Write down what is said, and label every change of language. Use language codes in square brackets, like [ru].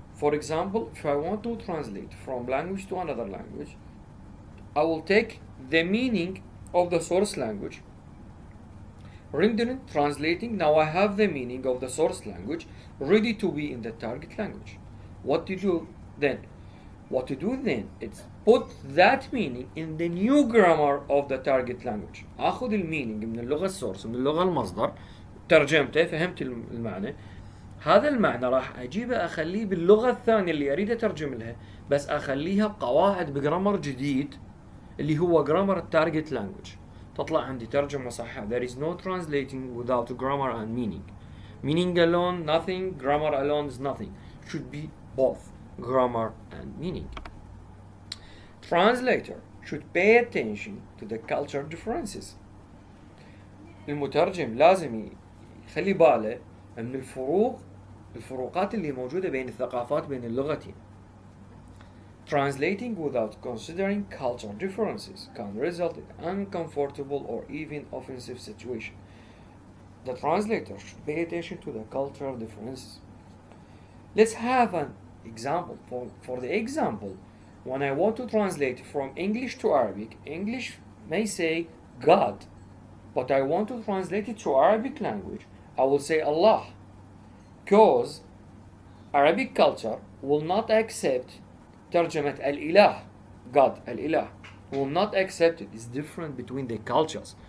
[en] For example, if I want to translate from language to another language, I will take the meaning of the source language, rendering, translating. Now I have the meaning of the source language ready to be in the target language. What to do then? What to do then? It's put that meaning in the new grammar of the target language. [ar] اخذ المينينج من اللغة السورس من اللغة المصدر، ترجمته، فهمت المعنى، هذا المعنى راح اجيبه اخليه باللغة الثانية اللي اريد اترجم لها، بس اخليها بقواعد بجرامر جديد اللي هو جرامر التارجت لانجوج. تطلع عندي ترجمة صحيحة. [en] There is no translating without grammar and meaning. Meaning alone nothing, grammar alone is nothing. Should be both grammar and meaning. Translator should pay attention to the culture differences. [ar] المترجم لازم يخلي باله من الفروقات اللي موجودة بين الثقافات بين اللغتين. [en] Translating without considering cultural differences can result in uncomfortable or even offensive situation. The translator should pay attention to the cultural differences. Let's have an example. For the example, when I want to translate from English to Arabic, English may say God, but I want to translate it to Arabic language, I will say Allah, because Arabic culture will not accept [ar] ترجمة الإله, [en] God, الإله, will not accept it. It's different between the cultures.